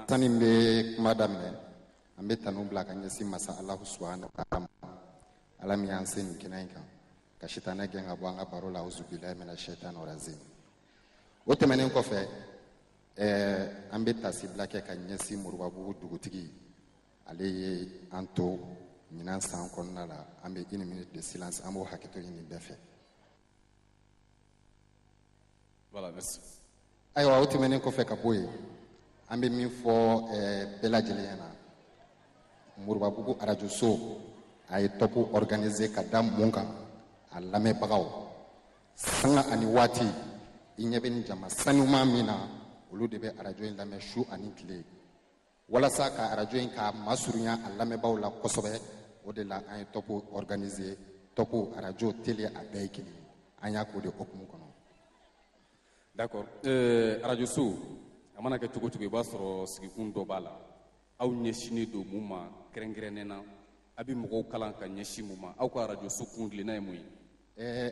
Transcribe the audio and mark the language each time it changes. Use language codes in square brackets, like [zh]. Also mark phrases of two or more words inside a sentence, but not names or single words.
[bm] sani n bɛ kuma daminɛ an bɛ tanu bila ka ɲɛsin masa Alahu [ar] سبحانه وتعالى [bm] ala min y'an se nin kɛnɛ in kan ka sitanɛ gɛn ka bɔ an ka baro la [ar] أعوذ بالله من الشيطان الرجيم [bm] o tɛmɛnen kɔfɛ an bɛ tasibila kɛ ka ɲɛsin Moribabugu dugutigi ale ye an to ɲinan san kɔnɔna la an bɛ 1 [fr] minute de silence [bm] an b'o hakɛto ɲini bɛɛ fɛ [fr] voilà merci [bm] ayiwa o tɛmɛnen kɔfɛ ka bɔ yen an bɛ min fɔ bɛɛ lajɛlen ɲɛna Moribabugu radio so a ye [fr] top organisé [bm] ka da mun kan a lamɛnbagaw sanga ani waati i ɲɛ bɛ ni jama sanuman min na olu de bɛ radio in lamɛn su ani tile walasa ka radio in ka masurunya a lamɛnbagaw la kosɛbɛ o de la an ye [fr] top organisé top radio télé [bm] a bɛɛ ye kelen an y'a k'o de hukumu kɔnɔ d'accord radio so a mana kɛ cogo o cogo i b'a sɔrɔ sigikun dɔ b'a la aw ɲɛsinnen don mun ma kɛrɛnkɛrɛnnen na a bɛ mɔgɔw kalan ka ɲɛsin mun ma aw ka radio so kun tilenna ye mun ye